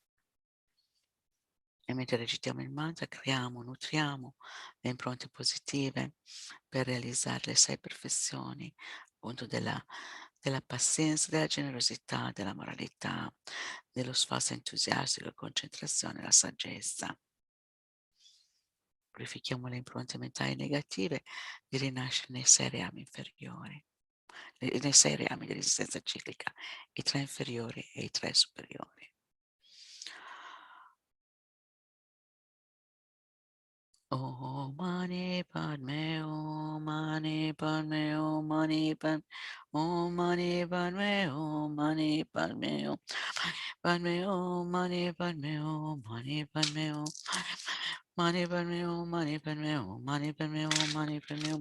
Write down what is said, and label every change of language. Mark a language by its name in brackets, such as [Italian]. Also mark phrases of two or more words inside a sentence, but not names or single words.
[Italian] E mentre recitiamo il mantra, nutriamo le impronte positive per realizzare le 6 perfezioni, appunto della pazienza, della generosità, della moralità, dello sforzo entusiastico, la concentrazione, la saggezza. Purifichiamo le impronte mentali negative di rinascere nei 6 reami inferiori, nei 6 reami dell'esistenza ciclica, i 3 inferiori e i 3 superiori. [Sanskrit] Om Mani Padme Hum, Mani Padme Hum, Mani Padme Hum, Mani Padme Hum, Mani Padme Hum, Padme Hum, Mani Padme Hum, Mani Padme Hum, Mani Padme Hum, Mani Padme Hum, Mani Padme Hum, Mani Padme Hum.